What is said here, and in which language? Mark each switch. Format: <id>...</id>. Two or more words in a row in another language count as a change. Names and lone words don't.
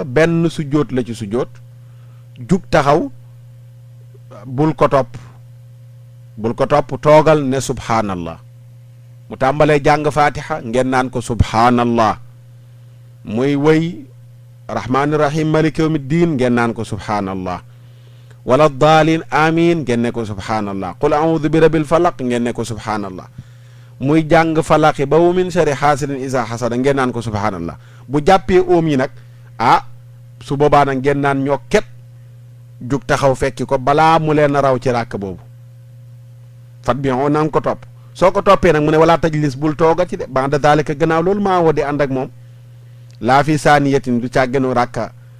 <wo>benn sujjoot la ci sujjoot jug taxaw bul ko topp toogal ne subhaanallah mu tàmbalee jàng fatiha ngeen naan ko subhaanallah muy wëy</wo> <ar>الرحمن الرحيم مالك يوم الدين</ar> <wo>ngeen naan ko subhaanallah</wo> <ar>ولا الضالين آمين</ar> <wo>ngeen ne ko subhaanallah</wo> <ar>قل أعوذ برب الفلق</ar> <wo>ngeen ne ko subhaanallah muy jàng falaqi ba</wo> <ar>ومن شر حاسد إذا حسد</ar> <wo>ngeen naan ko subhaanallah bu jàppee oom yi nag su boobaa nag ngeen naan ñokket jug taxaw fekki ko balaa mu leen a raw ci ràkk boobu fat bi on na nga ko topp soo ko toppee nag mu ne</wo> <ar>ولا تجلس</ar> <wo>bul tooga ci de</wo> <ar>بعد ذلك</ar> <wo>gannaaw loolu maa woo di ànd ak moom laa fi saaniyatin du càggenu ràkka</wo>